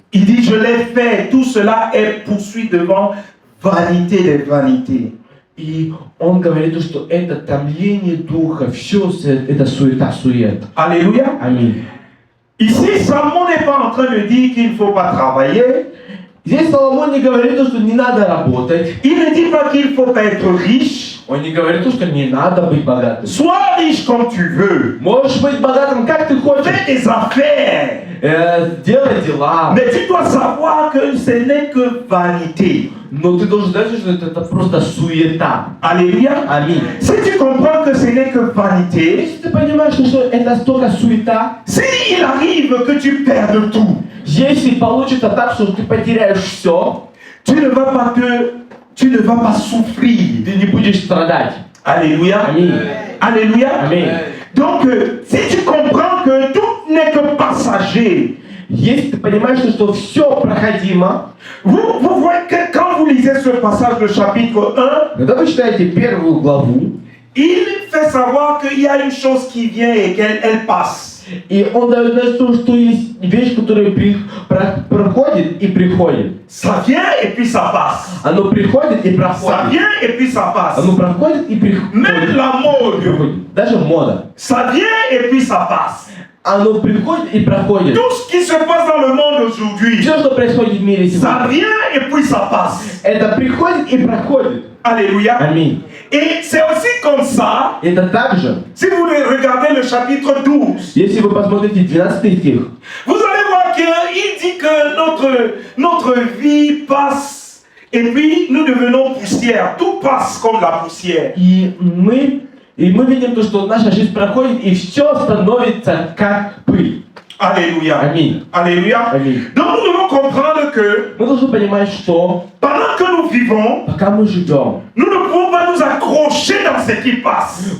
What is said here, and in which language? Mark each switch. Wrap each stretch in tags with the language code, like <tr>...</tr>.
<fr>Il dit, je l'ai fait, tout cela est poursuivi devant vanité des vanités.</fr> <ru>И он говорит, что это томление духа, все это суета.</ru> <fr>Alléluia.</fr> <ru>Аминь.</ru> <fr>Ici, Salomon n'est pas en train de dire qu'il ne faut pas travailler.</fr> <ru>Здесь Соломон не говорит, что не надо работать.</ru> <fr>Il ne dit pas qu'il ne faut pas être riche.</fr> <ru>Он не говорит, что не надо быть богатым.</ru> <fr>Sois riche comme tu veux.</fr> <ru>Можешь быть богатым, как ты хочешь.</ru> <fr>Fais des affaires.</fr> <ru>Делай дела.</ru> <fr>Mais tu dois savoir que ce n'est que vanité.</fr> <ru>Но ты должен знать, что это просто суета.</ru> <fr>Alléluia.</fr> <ru>Аминь.</ru> <fr>Si tu comprends que ce n'est que vanité,</fr> <ru>Если ты понимаешь, что это столько суета,</ru> <fr>s'il arrive que tu perdes tout,</fr> <ru>если получится так, что ты потеряешь все,</ru> <fr>tu ne vas pas souffrir.</fr> <ru>ты не будешь страдать.</ru> <fr>Alléluia.</fr> <ru>Аминь.</ru> <fr>Alléluia.</fr> <ru>Аминь.</ru> <fr>Donc, si tu comprends que tout n'est que passager,</fr> <ru>Если ты понимаешь, что все проходимо,</ru> <fr>vous voyez que quand vous lisez ce passage de chapitre 1,</fr> <ru>когда вы читаете первую главу,</ru> <fr>il fait savoir qu'il y a une chose qui vient et qu'elle passe.</fr> <ru>и он дает знать, что есть вещь, которая проходит и приходит.</ru> <fr>Ça vient et puis ça passe.</fr> <ru>Оно приходит и</ru> <fr>Ça</fr> <ru>проходит.</ru> <fr>vient et puis ça passe.</fr> <ru>Оно проходит и приходит.</ru> <fr>Même la mode,</fr> <ru>Даже мода.</ru> <fr>ça vient et puis ça passe.</fr> <ru>Оно приходит и проходит.</ru> <fr>Tout ce qui se passe dans le monde aujourd'hui,</fr> <ru>Все, что происходит в мире</ru> <fr>ça</fr> <ru>сегодня,</ru> <fr>vient et puis ça passe.</fr> <ru>это приходит и проходит.</ru> <fr>Alléluia.</fr> <ru>Аминь.</ru> <fr>Et c'est aussi comme ça,</fr> <ru>Это также,</ru> <fr>si vous regardez le chapitre 12,</fr> <ru>если вы посмотрите 12 стих,</ru> <fr>vous allez voir qu'il dit que notre vie passe et puis nous devenons poussière. Tout passe comme la poussière.</fr> <ru>и мы видим то, что наша жизнь проходит, и все становится как пыль.</ru> <fr>Alléluia.</fr> <ru>Аминь.</ru> <fr>Alléluia.</fr> <ru>Аминь.</ru> <fr>Donc nous devons comprendre que</fr> <ru>Мы должны понимать, что</ru> <fr>pendant que nous vivons,</fr> <ru>пока мы живем,</ru> <fr>nous ne pouvons pas nous accrocher dans ce qui passe.</fr>